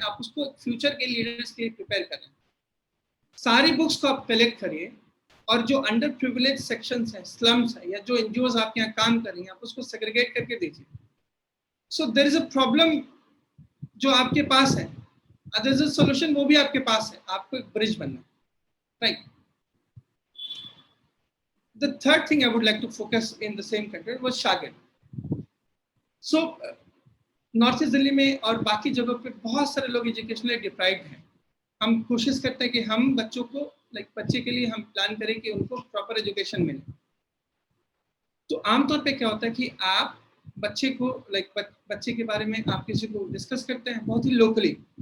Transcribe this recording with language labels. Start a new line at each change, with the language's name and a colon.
Hindi: आप उसको फ्यूचर के लीडर्स के लिए प्रिपेयर करें। सारी बुक्स को आप कलेक्ट करिए और जो अंडर प्रिविलेज सेक्शंस हैं, स्लम्स हैं, या जो एनजीओज आपके यहाँ काम कर रही हैं, आप उसको सेग्रीगेट करके दीजिए।
English: so there is a problem
Hindi: जो आपके पास है,
English: there is a solution
Hindi: वो भी आपके पास है, आपको एक ब्रिज बनना है, right.
English: The third thing I would like to focus in the same content was Shagird.
Hindi: So north east Delhi में और बाकी जगहों पे बहुत सारे लोग एजुकेशनली डिप्राइव्ड हैं। हम कोशिश करते हैं कि हम बच्चों को लाइक बच्चे के लिए हम प्लान करें कि उनको प्रॉपर एजुकेशन मिले। तो आमतौर पे क्या होता है कि आप बच्चे को लाइक बच्चे के बारे में आप किसी को डिस्कस करते हैं बहुत ही लोकली।